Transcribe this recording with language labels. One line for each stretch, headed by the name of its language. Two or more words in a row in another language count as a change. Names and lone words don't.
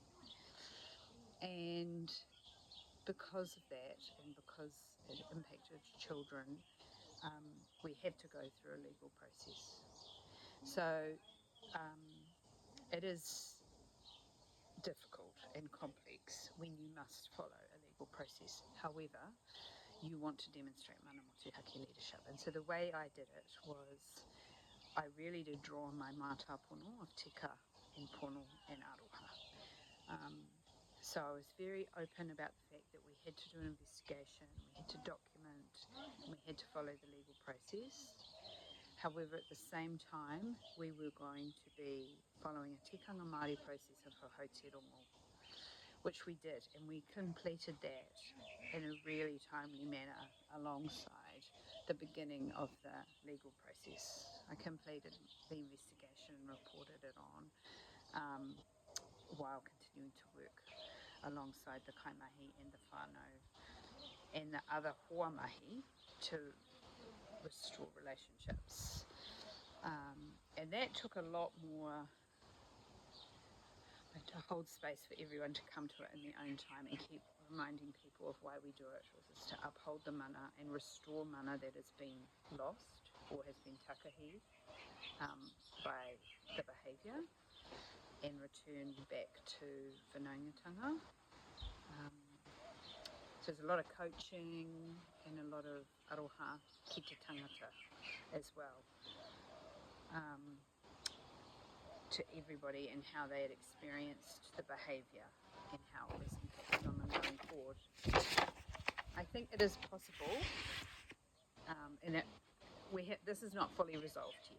English: And because of that, and because it impacted children, we had to go through a legal process. So it is difficult and complex when you must follow a legal process. However, you want to demonstrate
Māori: mana motuhake
English: leadership. And so the way I did it was I really did draw on my
Māori: mata pono
English: of tika and pono and aroha. So I was very open about the fact that we had to do an investigation, we had to document, and we had to follow the legal process. However, at the same time, we were going to be following a
Māori: tikanga Māori
English: process of Huritao, which we did, and we completed that in a really timely manner alongside the beginning of the legal process. I completed the investigation and reported it on while continuing to work alongside the kaimahi and the whānau and the other
Māori: hoa mahi
English: to restore relationships. And that took a lot more to hold space for everyone to come to it in their own time and keep reminding people of why we do it, which is to uphold the mana and restore mana that has been lost or has been takahi by the behaviour and return back to whanaungatanga. So there's a lot of coaching and a lot of
Māori: aroha ki te tangata
English: as well. To everybody and how they had experienced the behaviour and how it was impacted on them going forward. I think it is possible, and this is not fully resolved yet.